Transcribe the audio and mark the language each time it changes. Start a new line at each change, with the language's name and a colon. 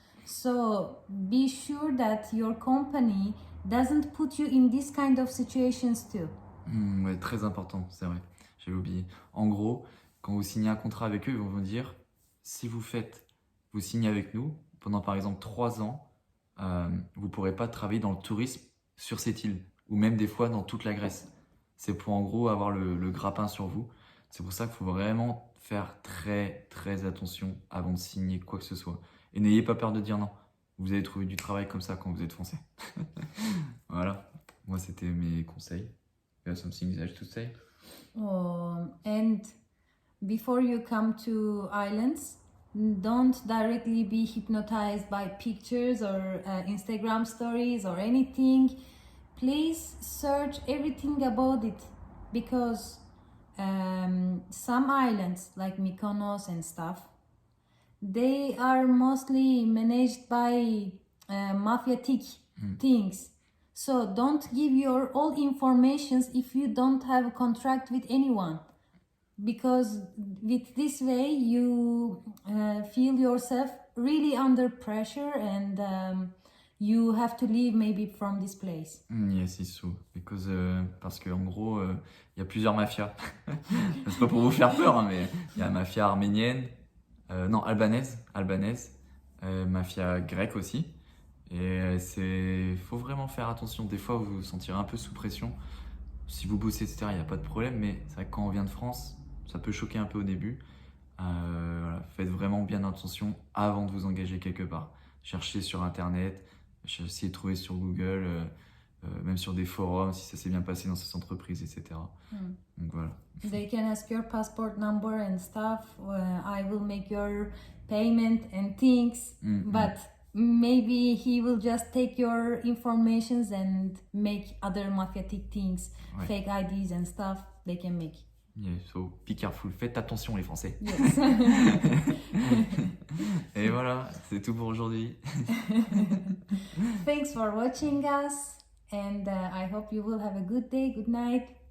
English: So be sure that your company doesn't put you in this kind of situations too.
French: Ouais, très important, c'est vrai. J'avais oublié. En gros, quand vous signez un contrat avec eux, ils vont vous dire, si vous signez avec nous, pendant par exemple 3 ans, vous ne pourrez pas travailler dans le tourisme sur cette île, ou même des fois dans toute la Grèce. C'est pour en gros avoir le grappin sur vous. C'est pour ça qu'il faut vraiment faire très très attention avant de signer quoi que ce soit. Et n'ayez pas peur de dire non. Vous allez trouver du travail comme ça quand vous êtes français. Voilà, moi c'était mes conseils.
English: You have something else to say? And before you come to islands, don't directly be hypnotized by pictures or Instagram stories or anything. Please search everything about it, because some islands like Mykonos and stuff, they are mostly managed by mafiatic things. So don't give your all informations if you don't have a contract with anyone, because with this way you feel yourself really under pressure, and you have to leave maybe from this place. Yes, it's true.
French: Parce qu'en gros, il y a plusieurs mafias. C'est pas pour vous faire peur, hein, mais il y a la mafia arménienne, non, albanaise, mafia grecque aussi. Et faut vraiment faire attention. Des fois, vous vous sentirez un peu sous pression. Si vous bossez, etc., il n'y a pas de problème. Mais c'est vrai que quand on vient de France, ça peut choquer un peu au début. Voilà, faites vraiment bien attention avant de vous engager quelque part. Cherchez sur Internet, essayez de trouver sur Google, même sur des forums, si ça s'est bien passé dans cette entreprise, etc. Donc voilà.
English: They can ask your passport number and stuff. I will make your payment and things, but maybe he will just take your informations and make other mafiatic things,
French: Ouais.
English: fake IDs and stuff they can make. Yeah, so be careful.
French: Faites attention les Français.
English: Yes.
French: Et voilà, c'est tout pour aujourd'hui.
English: Thanks for watching us, and I hope you will have a good day, good night.